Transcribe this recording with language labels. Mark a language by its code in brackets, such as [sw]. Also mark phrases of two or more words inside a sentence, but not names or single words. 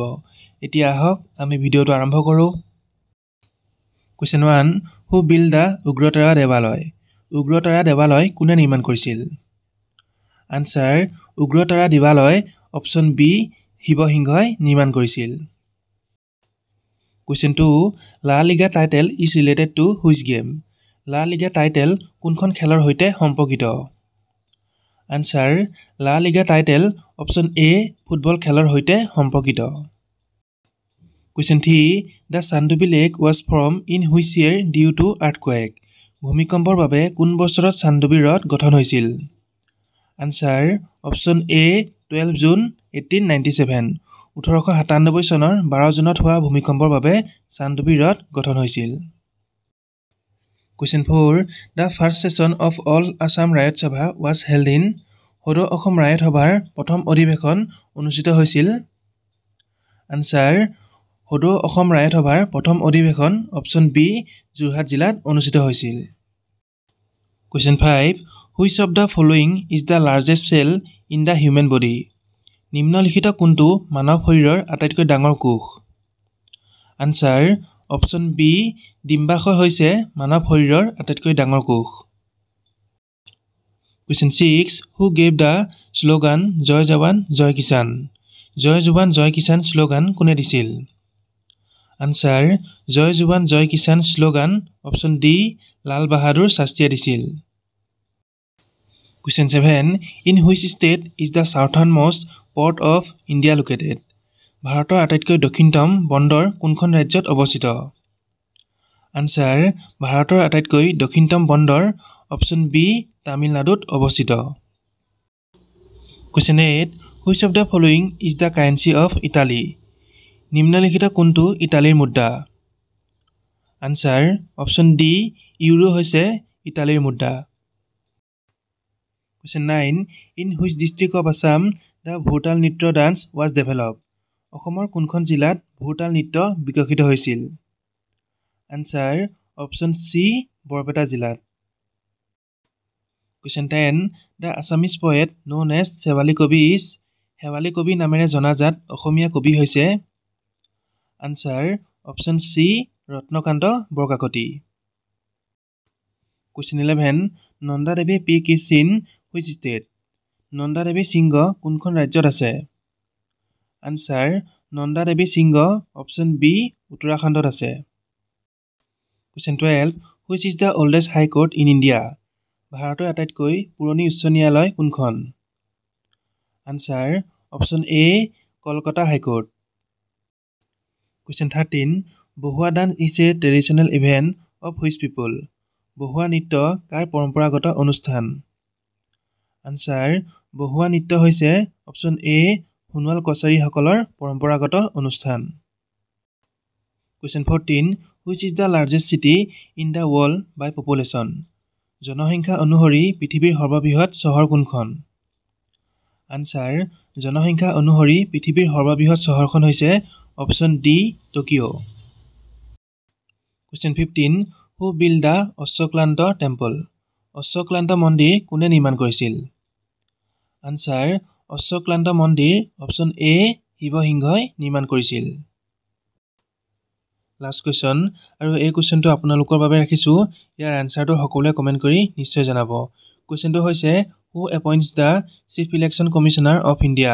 [as] এতিয়া আহক আমি ভিডিঅ'টো আৰম্ভ কৰোঁ। Question 1. [en] Who built the Ugrotara Devaloi? [as] Ugrotara Devaloi কোনে নিৰ্মাণ কৰিছিল? [en] Answer. [as] Ugrotara Devaloi Option B. শিৱসিংহই নিৰ্মাণ কৰিছিল। [en] Question 2. La Liga title is related to which game? [as] La Liga title কোনখন খেলৰ সৈতে সম্পৰ্কিত? [en] Answer. La Liga title Option A. [as] ফুটবল খেলৰ সৈতে সম্পৰ্কিত। Question 3. [en] The Sandobi Lake was formed in which year due to earthquake? [as] ভূমিকম্পৰ বাবে কোন বছৰত চান্দুবি হ্ৰদ গঠন হৈছিল? [en] Answer. Option A. 12 June 1897. [as] 1897 চনৰ 12 জুনত হোৱা ভূমিকম্পৰ বাবে চান্দুবি হ্ৰদ গঠন হৈছিল। [en] Question 4. The first session of All Assam Riot Sabha was held in? [as] সদৌ অসম ৰায়ত সভাৰ প্ৰথম অধিৱেশন অনুষ্ঠিত হৈছিল? [en] Answer. [as] সদৌ অসম ৰায়ত সভাৰ প্ৰথম অধিৱেশন অপশ্যন বি যোৰহাট জিলাত অনুষ্ঠিত হৈছিল। [en] Question 5. Which of the following is the largest cell in the human body? [as] নিম্নলিখিত কোনটো মানৱ শৰীৰৰ আটাইতকৈ ডাঙৰ কোষ? [en] Answer. [as] অপশ্যন বি ডিম্বাশয় হৈছে মানৱ শৰীৰৰ আটাইতকৈ ডাঙৰ কোষ। [en] Question 6. Who gave the slogan জয় জৱান জয় কিষাণ? [as] জয় জৱান জয় কিষাণ শ্লোগান কোনে দিছিল? Answer. জয় জৱান জয় কিষাণ শ্লোগান অপশ্যন ডি লাল বাহাদুৰ শাস্ত্ৰীয়ে দিছিল। [en] Question 7. In which state is the southernmost port of India located? [as] ভাৰতৰ আটাইতকৈ দক্ষিণতম বন্দৰ কোনখন ৰাজ্যত অৱস্থিত? [en] Answer. [as] ভাৰতৰ আটাইতকৈ দক্ষিণতম বন্দৰ অপশ্যন বি তামিলনাডুত অৱস্থিত। [en] Question 8. Which of the following is the currency of Italy? [as] নিম্নলিখিত কোনটো ইটালীৰ মুদ্ৰা? Answer. অপশ্যন ডি ইউৰো হৈছে ইটালীৰ মুদ্ৰা। [en] Question 9. In which district of Assam the Bhutal Nitya dance was developed? [as] অসমৰ কোনখন জিলাত ভোৰতাল নৃত্য বিকশিত হৈছিল? Answer. অপশ্যন চি বৰপেটা জিলাত। [en] Question 10. The Assamese poet known as [as] শেৱালি কবি [en] is? [as] শেৱালি কবি নামেৰে জনাজাত অসমীয়া কবি হৈছে? Answer. অপশ্যন চি ৰত্নকান্ত বৰকাকতি। [en] Question 11. নন্দা দেৱী পিক is in which state? [as] নন্দা দেৱী সিংহ কোনখন ৰাজ্যত আছে? Answer. নন্দা দেৱী সিংহ অপশ্যন বি উত্তৰাখণ্ডত আছে। [en] Question 12. Which is the oldest high court in India? [as] ভাৰতৰ আটাইতকৈ পুৰণি উচ্চ ন্যায়ালয় কোনখন? Answer. অপশ্যন এ কলকাতা হাইকোৰ্ট। [en] Question 13. বহুৱা ডান্স is a traditional event of which people? [as] বহুৱা নৃত্য কাৰ পৰম্পৰাগত অনুষ্ঠান? [en] Answer. [as] বহুৱা নৃত্য হৈছে অপশ্যন এ সোণোৱাল কছাৰীসকলৰ পৰম্পৰাগত অনুষ্ঠান। [en] Question 14. Which is the largest city in the world by population? [as] জনসংখ্যা অনুসৰি পৃথিৱীৰ সৰ্ববৃহৎ চহৰ কোনখন? [en] Answer. [as] জনসংখ্যা অনুসৰি পৃথিৱীৰ সৰ্ববৃহৎ চহৰখন হৈছে অপশ্যন ডি টকিঅ'। [en] Question 15. Who built the অশ্বক্লান্ত টেম্পল? [as] অশ্বক্লান্ত মন্দিৰ কোনে নিৰ্মাণ কৰিছিল? [en] Answer. [as] অশ্বক্লান্ত মন্দিৰ অপশ্যন এ শিৱসিংহই নিৰ্মাণ কৰিছিল। [en] last question [as] আৰু এই কুৱেশ্যনটো আপোনালোকৰ বাবে ৰাখিছোঁ। ইয়াৰ এনচাৰটো সকলোৱে কমেণ্ট কৰি নিশ্চয় জনাব। কুৱেশ্যনটো হৈছে [en] who appoints the chief election commissioner of India?